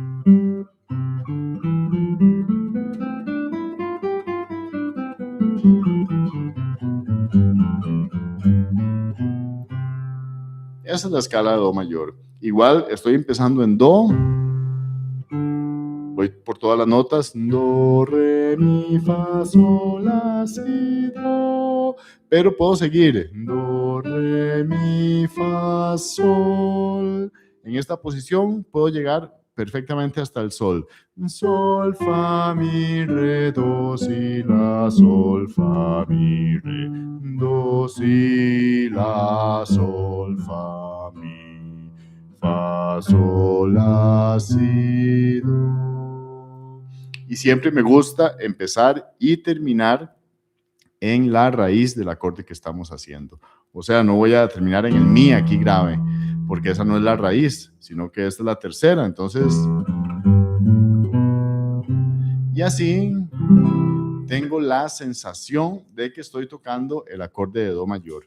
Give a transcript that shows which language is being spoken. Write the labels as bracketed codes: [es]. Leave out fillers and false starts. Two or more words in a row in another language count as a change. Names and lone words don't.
[es] Esa es la escala de Do mayor. Igual estoy empezando en Do. Voy por todas las notas. Do, re, mi, fa, sol, la, si, do. Pero puedo seguir. Do, re, mi, fa, sol. En esta posición puedo llegar perfectamente hasta el sol. Sol, fa, mi, re, do, si, la, sol, fa, mi, re, do, si, la, sol, fa, mi, fa, sol, la, si, do. Y siempre me gusta empezar y terminar en la raíz del acorde que estamos haciendo. O sea, no voy a terminar en el mi aquí grave, porque esa no es la raíz, sino que esta es la tercera. Entonces, y así tengo la sensación de que estoy tocando el acorde de Do mayor.